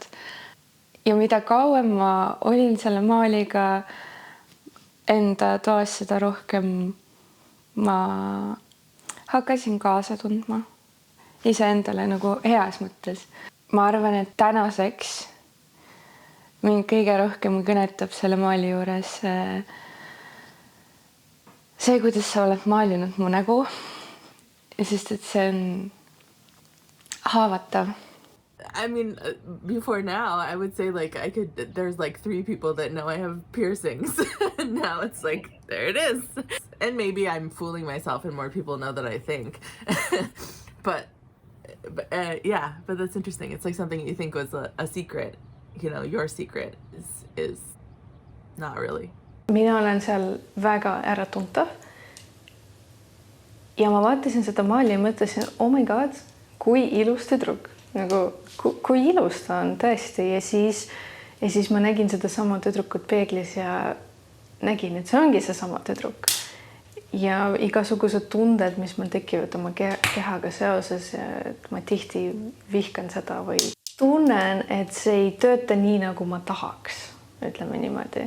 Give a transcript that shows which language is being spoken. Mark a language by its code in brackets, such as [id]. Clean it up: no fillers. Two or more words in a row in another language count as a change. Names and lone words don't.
[et] Ja mida kauem ma olin selle maaliga enda toas, seda rohkem ma hakkasin kaasa tundma iseendale nagu heas mõttes. Ma arvan, et tänaseks mind kõige rohkem kõnetab selle maali juures see, kuidas sa oled maalinud mu nägu, sest et see on haavatav. [en] I mean, before now, I would say like there's like 3 people that know I have piercings. And now it's like, there it is. And maybe I'm fooling myself and more people know that I think. but yeah, but that's interesting. It's like something you think was a secret, you know, your secret is not really. [et] Mina olen seal väga äratuntav. Ja ma vaatasin seda maali ja mõtlesin, [en] oh my god, [et] kui ilus tüdruk. Nagu, kui ilus ta on tõesti. Ja siis ma nägin seda sama tüdrukut peeglis ja nägin, et see ongi see sama tüdruk. Ja igasugused tunded, mis mul tekivad oma kehaga seoses, et ma tihti vihkan seda või tunnen, et see ei tööta nii, nagu ma tahaks, ütleme niimoodi.